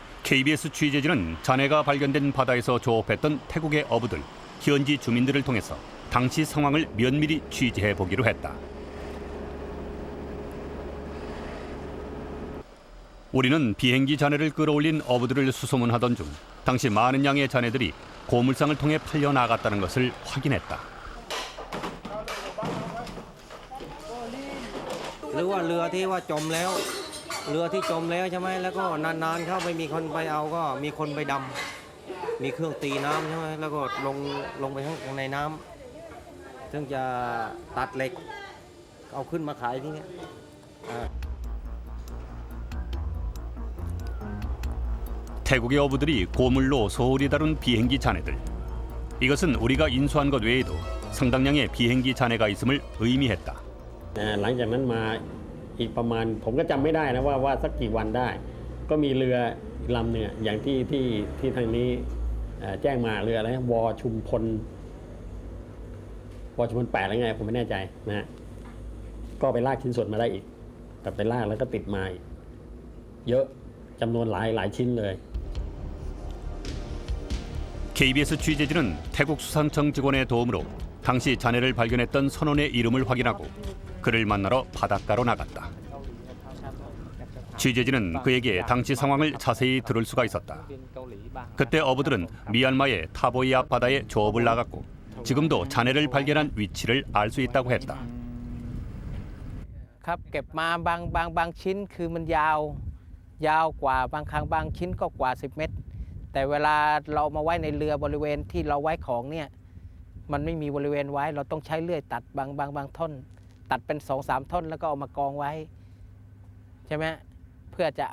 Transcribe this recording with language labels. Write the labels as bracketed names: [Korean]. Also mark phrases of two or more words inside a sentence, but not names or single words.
[Korean] KBS 취재진은 잔해가 발견된 바다에서 조업했던 태국의 어부들, 현지 주민들을 통해서 당시 상황을 면밀히 취재해 보기로 했다. 우리는 비행기 잔해를 끌어올린 어부들을 수소문하던 중 당시 많은 양의 잔해들이 고물상을 통해 팔려 나갔다는 것을 확인했다. [Thai] หรือว่าเรือที่ว่าจมแล้วเรือที่จมแล้วใช่ไหมแล้วก็นานๆเข้าไม่มีคนไปเอาก็มีคนไปดำมีเครื่องตีน้ำใช่ไหมแล้วก็ลงไปข้างในน้ำซึ่งจะตัดเหล็กเอาขึ้นมาขายที่เนี้ย [Korean] 태국의 어부들이 고물로 소홀히 다룬 비행기 잔해들. 이것은 우리가 인수한 것 외에도 상당량의 비행기 잔해가 있음을 의미했다. [Thai] หลังจากนั้นมาอีกประมาณผมก็จำไม่ได้นะว่าสักกี่วันได้ก็มีเรือลำเนี่ยอย่างที่ทางนี้แจ้งมาเรืออะไรวอชุมพล8อะไรไงผมไม่แน่ใจนะฮะก็ไปลากชิ้นส่วนมาได้อีกแต่ไปลากแล้วก็ติดมาอีกเยอะจำนวนหลายชิ้นเลย [Korean] KBS 취재진은 태국 수산청 직원의 도움으로 당시 잔해를 발견했던 선원의 이름을 확인하고 그를 만나러 바닷가로 나갔다. 취재진은 그에게 당시 상황을 자세히 들을 수가 있었다. 그때 어부들은 미얀마의 타보이 앞바다에 조업을 나갔고 지금도 잔해를 발견한 위치를 알 수 있다고 했다. [Thai] ครับเก็บมาบางชิ้นคือมันยาวกว่าบางครั้งบางชิ้นก็กว่า10 เมตรแต่เวลาเรามาไว้ในเรือบริเวณที่เราไว้ของ เนี่ยมันไม่มีบริเวณไว้เราต้องใช้เลื่อยตัดบางท่อนตัดเป็น 2-3 ท่อนแล้วก็เอามากองไว้ใช่ไหมเพื่อจะ